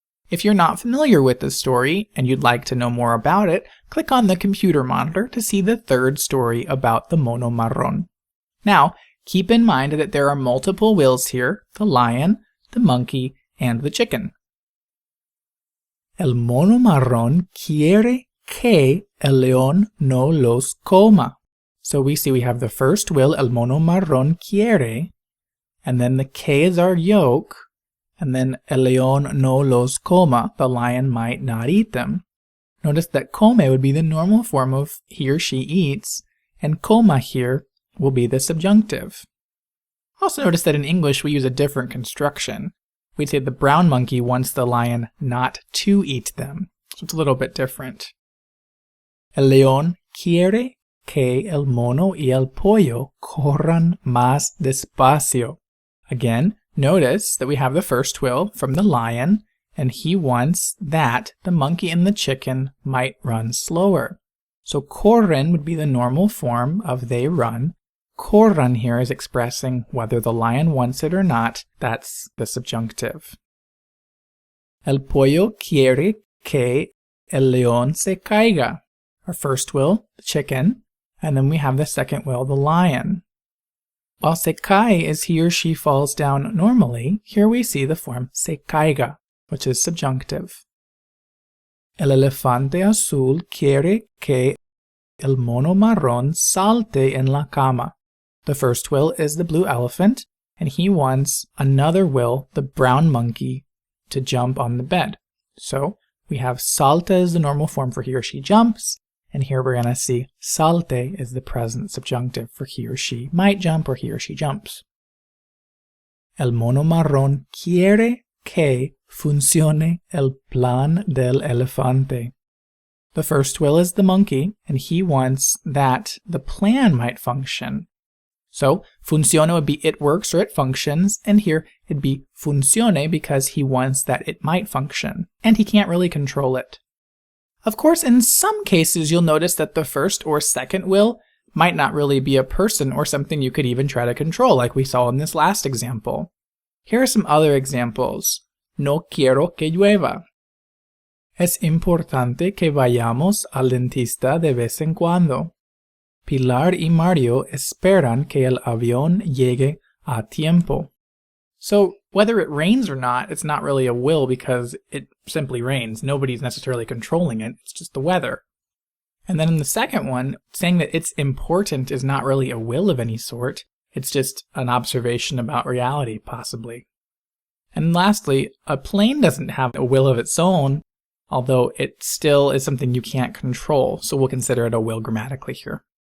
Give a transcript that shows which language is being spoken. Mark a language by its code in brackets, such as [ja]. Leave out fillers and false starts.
[en] If you're not familiar with the story and you'd like to know more about it, click on the computer monitor to see the third story about the mono marrón. Now, keep in mind that there are multiple wills here, the lion, the monkey, and the chicken. [es] El mono marrón quiere que el león no los coma. [en] So we see we have the first will, [es] el mono marrón quiere, [en] and then the que is our yoke, and then [es] el león no los coma, [en] the lion might not eat them. Notice that come would be the normal form of he or she eats, and coma here will be the subjunctive. Also notice that in English we use a different construction. We'd say the brown monkey wants the lion not to eat them. So it's a little bit different. [es] El león quiere que el mono y el pollo corran más despacio. [en] Again, notice that we have the first will from the lion, and he wants that the monkey and the chicken might run slower. So corren would be the normal form of they run. Corran here is expressing whether the lion wants it or not. That's the subjunctive. [es] El pollo quiere que el león se caiga. [en] Our first will, the chicken, and then we have the second will, the lion. While se cae is he or she falls down normally, here we see the form se caiga, which is subjunctive. [es] El elefante azul quiere que el mono marrón salte en la cama. [en] The first will is the blue elephant, and he wants another will, the brown monkey, to jump on the bed. So we have salta is the normal form for he or she jumps, and here we're going to see salte is the present subjunctive for he or she might jump or he or she jumps. [es] El mono marrón quiere que funcione el plan del elefante. [en] The first will is the monkey, and he wants that the plan might function. So funciona would be it works or it functions, and here it'd be funcione because he wants that it might function, and he can't really control it. Of course, in some cases you'll notice that the first or second will might not really be a person or something you could even try to control, like we saw in this last example. Here are some other examples. [es] No quiero que llueva. Es importante que vayamos al dentista de vez en cuando. Pilar y Mario esperan que el avión llegue a tiempo. [en] So whether it rains or not, it's not really a will because it simply rains. Nobody's necessarily controlling it. It's just the weather. And then in the second one, saying that it's important is not really a will of any sort. It's just an observation about reality, possibly. And lastly, a plane doesn't have a will of its own, although it still is something you can't control, so we'll consider it a will grammatically here.